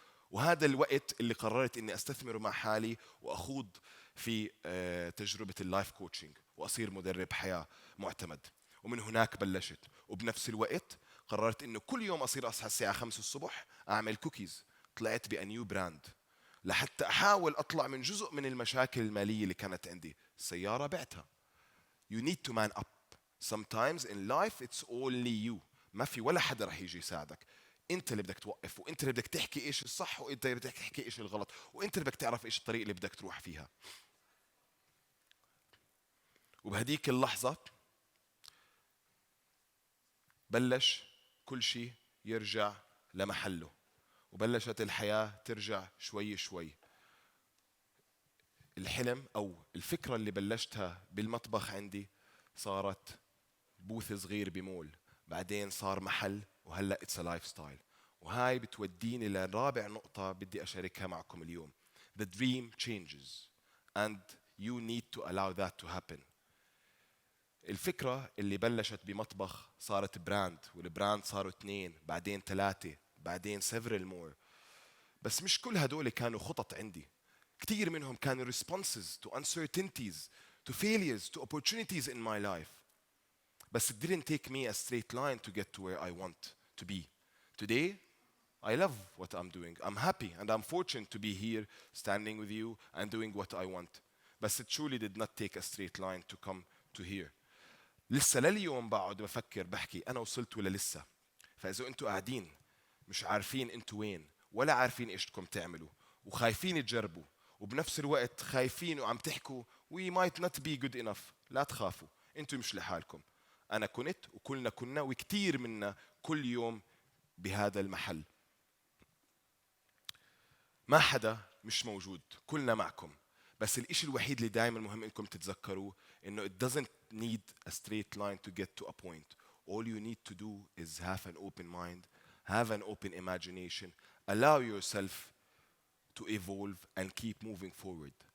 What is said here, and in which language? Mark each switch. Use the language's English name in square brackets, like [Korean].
[Arabic] وهذا الوقت اللي قررت إني أستثمره مع حالي وأخوض في تجربة اللايف كوتشنج وأصير مدرب حياة معتمد. ومن هناك بلشت، وبنفس الوقت قررت إنه كل يوم أصحى الساعة 5 الصبح أعمل كوكيز. طلعت بأنيو براند لحتى أحاول أطلع من جزء من المشاكل المالية اللي كانت عندي. السيارة بعتها. [English] You need to man up. Sometimes in life it's only you. [Arabic] ما في ولا حدا رح يجي يساعدك. انت اللي بدك توقف، وانت اللي بدك تحكي ايش الصح، وانت اللي بدك تحكي ايش الغلط، وانت اللي بدك تعرف ايش الطريق اللي بدك تروح فيها. وبهديك اللحظة بلش كل شيء يرجع لمحله، وبلشت الحياة ترجع شوي شوي. الحلم أو الفكرة اللي بلشتها بالمطبخ عندي صارت بوث صغير بمول، بعدين صار محل، وهلأ [English] it's a lifestyle. [Arabic] وهاي بتوديني لرابع نقطة بدي أشاركها معكم اليوم. [English] The dream changes and you need to allow that to happen. [Arabic] الفكرة اللي بلشت بمطبخ صارت براند، والبراند صاروا 2 بعدين 3 بعدين [English] several more. [Arabic] بس مش كل هدول كانوا خطط عندي، كتير منهم كانوا [English] responses to uncertainties, to failures, to opportunities in my life. But it didn't take me a straight line to get to where I want to be. Today, I love what I'm doing. I'm happy and I'm fortunate to be here standing with you and doing what I want. But it truly did not take a straight line to come to here. [Arabic] لسه لليوم بقعد بفكر بحكي أنا وصلت ولا لسه. فإذا أنتوا قاعدين مش عارفين أنتوا وين ولا عارفين إيش بدكم تعملوا وخايفين تجربوا وبنفس الوقت خايفين وعم تحكوا [English] we might not be good enough، [Arabic] لا تخافوا، أنتوا مش لحالكم. أنا كنت وكلنا كنا وكتير منا كل يوم بهذا المحل. ما حدا مش موجود، كلنا معكم. بس الإشي الوحيد اللي دائما مهم إنكم تتذكروه إنه [English] it doesn't need a straight line to get to a point. All you need to do is have an open mind, have an open imagination, allow yourself to evolve and keep moving forward.